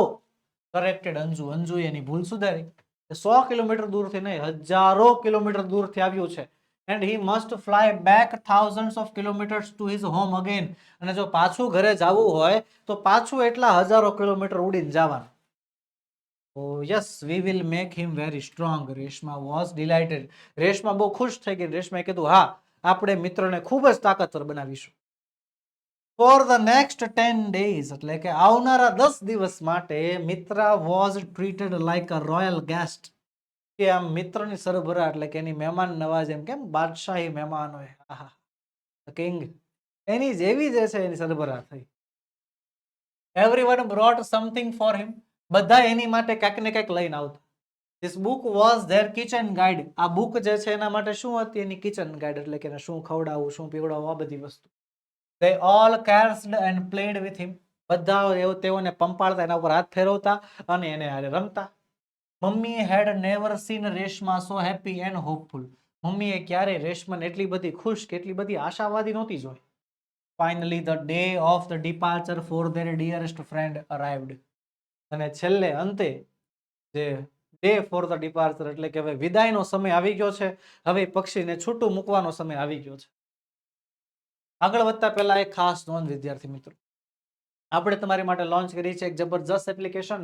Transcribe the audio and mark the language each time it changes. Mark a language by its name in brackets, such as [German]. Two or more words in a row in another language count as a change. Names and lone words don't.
[Gujarati] કરેક્ટેડ અંજુ એની ભૂલ સુધારી. 100 કિલોમીટર દૂરથી નહીં, હજારો કિલોમીટર દૂરથી આવ્યું છે. [English] And he must fly back thousands of kilometers to his home again. [Gujarati] અને જો પાછું ઘરે જવું હોય તો પાછું એટલા હજારો કિલોમીટર ઉડીને જવાનું. [English] Oh yes, we will make him very strong. રેશમા was delighted. [Gujarati] રેશમા બહુ ખુશ થઈ ગઈ. રેશમાએ કીધું, હા, આપણે મિત્રને ખૂબ જ તાકાતવર બનાવીશું. [English] For the next 10 days, [Gujarati] એટલે કે આવનારા 10 દિવસ માટે મિત્રા [English] was treated like a royal guest. [Gujarati] કે આમ મિત્રની સરભરા એટલે કે એની મહેમાન નવાજ, એમ કેમ બાદશાહી મહેમાન હોય, આહા, કિંગ, એની જેવી જે છે એની સરભરા થઈ. [English] Everyone brought something for him. [Gujarati] બધા એની માટે કંઈક ને કંઈક લઈને આવતા. [English] This book was their kitchen guide. [Gujarati] આ બુક જે છે એના માટે શું હતી, એની [English] kitchen guide, [Gujarati] એટલે કે શું ખવડાવવું, શું પીવડાવવું, આ બધી વસ્તુ. [English] They all caressed and played with him. [Gujarati] બધા તેઓને પંપાળતા, એના ઉપર હાથ ફેરવતા અને એને હારે રમતા. [English] મમ્મી had never seen રેશમા so happy and hopeful. [Gujarati] મમ્મીએ ક્યારેય રેશમાને એટલી બધી ખુશ કે એટલી બધી આશાવાદી નહોતી જોઈ. [English] Finally the day of the departure for their dearest friend arrived. [Gujarati] અને છેલ્લે અંતે જે [English] day for the departure [Gujarati] એટલે કે હવે વિદાયનો સમય આવી ગયો છે. હવે પક્ષીને છૂટું મૂકવાનો સમય આવી ગયો છે. આગળ વધતા પહેલા એક ખાસ નોંધ, વિદ્યાર્થી મિત્રો, આપણે તમારી માટે લોન્ચ કરી છે એક જબરજસ્ત એપ્લિકેશન.